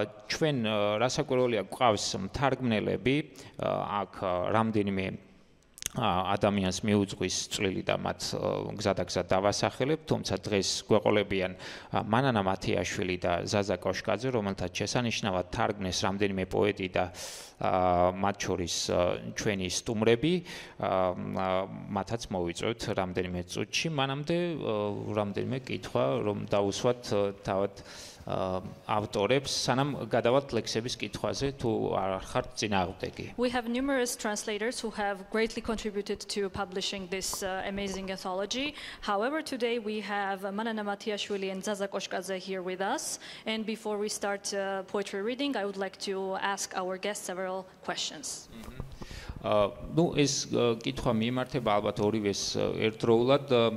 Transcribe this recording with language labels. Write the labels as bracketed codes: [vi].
[ka] ჩვენ რასაკვირველია გვყავს მთარგმნელები, აქ რამდენიმე ადამიანს მიუძღვის წვლილი და მათ გზადაგზად დავასახელებ, თუმცა დღეს გვეყოლებიან მანანა მათიაშვილი და ზაზა კოშკაძე, რომელთაც შესანიშნავად თარგმნეს რამდენიმე პოეტი და მათ შორის ჩვენი სტუმრები, მათაც მოვიწვევთ რამდენიმე წუთში. მანამდე რამდენიმე კითხვა, რომ დავუსვათ თავად ავტორებს, სანამ გადავალთ ლექსების კითხვაზე, თუ არ ხართ წინააღმდეგი. [en] We have numerous translators who have greatly contributed to publishing this amazing anthology. However, today we have Manana Matiashvili and Zaza Koshkadze here with us. And before we start poetry reading, I would like to ask our guests several questions. [ka] ნუ ეს კითხვა მიმართება ალბათ ორივეს ერთდროულად.